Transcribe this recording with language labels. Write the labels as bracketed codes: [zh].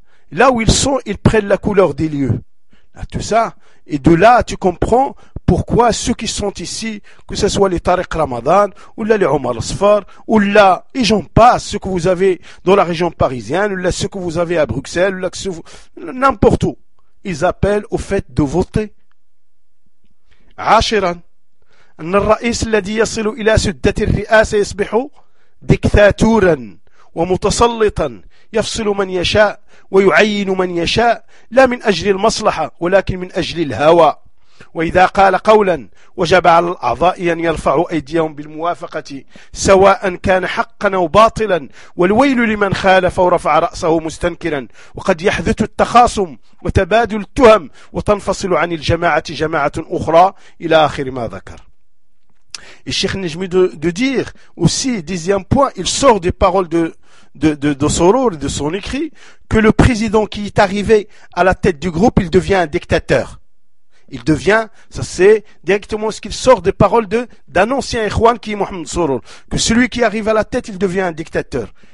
[fr] Là où ils sont, ils prennent la couleur des lieux. Là, tout ça. Et de là, tu comprends pourquoi ceux qui sont ici, que ce soit les Tariq Ramadan, ou là les Omar Asfar, ou là, et j'en passe, ceux que vous avez dans la région parisienne, ou là ceux que vous avez à Bruxelles, ou là ceux, n'importe où, ils appellent au fait de voter. [ar] عاشراً أن الرئيس الذي يصل إلى سدة الرئاسة يصبح ديكتاتوراً ومتسلطاً يفصل من يشاء ويعين من يشاء لا من أجل المصلحة ولكن من أجل الهوى وإذا قال قولاً وجب على الأعضاء أن يرفعوا أيديهم بالموافقة سواء كان حقاً أو باطلاً والويل لمن خالف ورفع رأسه مستنكراً وقد يحدث التخاصم وتبادل التهم وتنفصل عن الجماعة جماعة أخرى إلى آخر ما ذكر. [fr] Et Cheikh Najmi de dire aussi, dixième point, il sort des paroles de Sorour, de son écrit, que le président qui est arrivé à la tête du groupe, il devient un dictateur. Il devient, ça c'est directement ce qu'il sort des paroles d'un ancien Ikhwan qui est Mohamed Sorour, que celui qui arrive à la tête, il devient un dictateur.